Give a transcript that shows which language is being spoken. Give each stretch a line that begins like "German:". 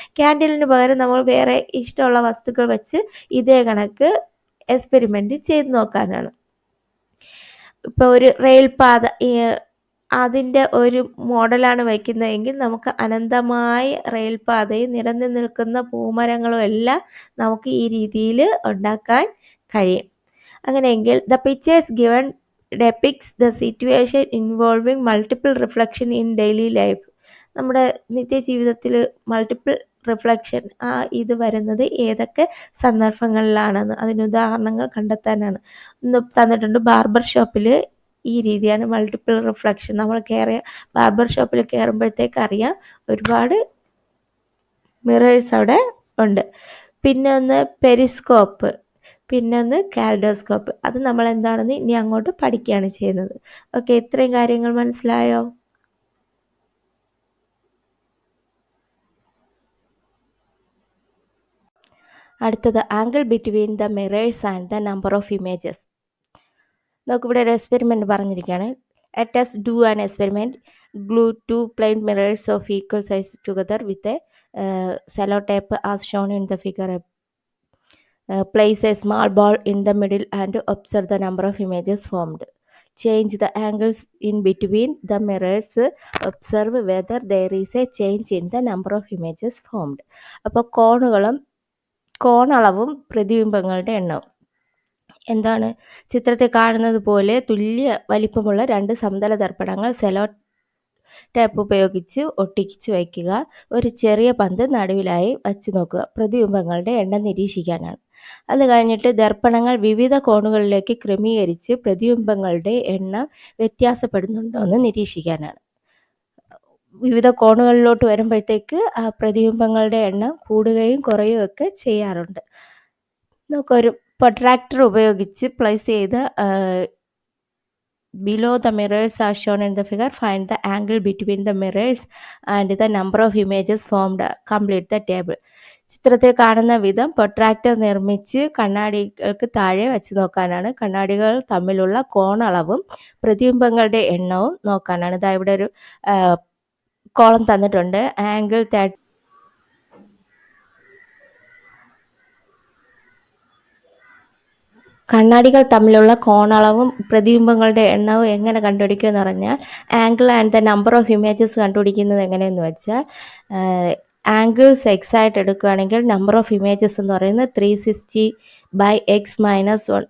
Malayalam: ക്യാൻഡിലിന് പകരം നമ്മൾ വേറെ ഇഷ്ടമുള്ള വസ്തുക്കൾ വെച്ച് ഇതേ കണക്ക് എക്സ്പെരിമെൻ്റ് ചെയ്ത് നോക്കാനാണ്. ഇപ്പോൾ ഒരു റെയിൽ പാത, അതിൻ്റെ ഒരു മോഡലാണ് വയ്ക്കുന്നതെങ്കിൽ നമുക്ക് അനന്തമായ റെയിൽ പാതയും നിരന്നു നിൽക്കുന്ന പൂമരങ്ങളും എല്ലാം നമുക്ക് ഈ രീതിയിൽ ഉണ്ടാക്കാൻ കഴിയും.
English: അങ്ങനെയെങ്കിൽ the pictures given depicts the situation involving multiple reflection in daily life.
Malayalam: നമ്മുടെ നിത്യജീവിതത്തിൽ മൾട്ടിപ്പിൾ റിഫ്ലക്ഷൻ ഇത് വരുന്നത് ഏതൊക്കെ സന്ദർഭങ്ങളിലാണെന്ന് അതിന് ഉദാഹരണങ്ങൾ കണ്ടെത്താനാണ്. ഇന്ന് തന്നിട്ടുണ്ട് ബാർബർ ഷോപ്പിൽ ഈ രീതിയാണ് മൾട്ടിപ്പിൾ റിഫ്ലക്ഷൻ. നമ്മൾ ബാർബർ ഷോപ്പിൽ കയറുമ്പോഴത്തേക്ക് അറിയാം ഒരുപാട് മിറേഴ്സ് അവിടെ ഉണ്ട്. പിന്നെ ഒന്ന് പെരിസ്കോപ്പ്, പിന്നെ ഒന്ന് കാലിഡോസ്കോപ്പ്. അത് നമ്മൾ എന്താണെന്ന് ഇനി അങ്ങോട്ട് പഠിക്കുകയാണ് ചെയ്യുന്നത്. ഓക്കെ, ഇത്രയും കാര്യങ്ങൾ മനസ്സിലായോ? അടുത്തത്
English: Angle between the mirrors and the number of images.
Malayalam: നമുക്കിവിടെ ഒരു എക്സ്പെരിമെൻറ്റ് പറഞ്ഞിരിക്കുകയാണ്.
English: Let us do an experiment. Glue two plane mirrors of equal size together with a sellotape as shown in the figure. Place a small ball in the middle and observe the number of images formed. Change the angles in between the mirrors. Observe whether there is a change in the number of images formed.
Malayalam: അപ്പോൾ കോണളവും പ്രതിബിംബങ്ങളുടെ എണ്ണവും എന്താണ്? ചിത്രത്തിൽ കാണുന്നത് പോലെ തുല്യ വലിപ്പമുള്ള 2 സമതല ദർപ്പണങ്ങൾ sello tape ഉപയോഗിച്ച് ഒട്ടിച്ചു വയ്ക്കുക. ഒരു ചെറിയ പന്ത് നടുവിലായി വച്ച് നോക്കുക. പ്രതിബിംബങ്ങളുടെ എണ്ണം നിരീക്ഷിക്കാനാണ്. അത് കഴിഞ്ഞിട്ട് ദർപ്പണങ്ങൾ വിവിധ കോണുകളിലേക്ക് ക്രമീകരിച്ച് പ്രതിബിംബങ്ങളുടെ എണ്ണം വ്യത്യാസപ്പെടുന്നുണ്ടോ എന്ന് നിരീക്ഷിക്കാനാണ്. വിവിധ കോണുകളിലോട്ട് വരുമ്പോഴത്തേക്ക് ആ പ്രതിബിംബങ്ങളുടെ എണ്ണം കൂടുകയും കുറയുകയും ഒക്കെ ചെയ്യാറുണ്ട്. നമുക്കൊരു പ്രൊട്രാക്ടർ ഉപയോഗിച്ച് പ്ലേസ് ചെയ്ത്
English: below the mirrors are shown in the figure. Find the angle between the mirrors and the number of images formed. Complete the table.
Malayalam: ചിത്രത്തിൽ കാണുന്ന വിധം പ്രൊട്രാക്ടർ നിർമ്മിച്ച് കണ്ണാടികൾക്ക് താഴെ വെച്ച് നോക്കാനാണ്. കണ്ണാടികൾ തമ്മിലുള്ള കോണളവും പ്രതിബിംബങ്ങളുടെ എണ്ണവും നോക്കാനാണ്. ഇതാ ഇവിടെ ഒരു കോളം തന്നിട്ടുണ്ട്. ആംഗിൾ കണ്ണാടികൾ തമ്മിലുള്ള കോണളവും പ്രതിബിംബങ്ങളുടെ എണ്ണവും എങ്ങനെ കണ്ടുപിടിക്കുമെന്ന് പറഞ്ഞാൽ
English: angle and the number of images
Malayalam: കണ്ടുപിടിക്കുന്നത് എങ്ങനെയെന്ന് വെച്ചാൽ ആംഗിൾസ് എക്സ് ആയിട്ട് എടുക്കുകയാണെങ്കിൽ
English: number of images
Malayalam: എന്ന് പറയുന്നത് 360/x-1.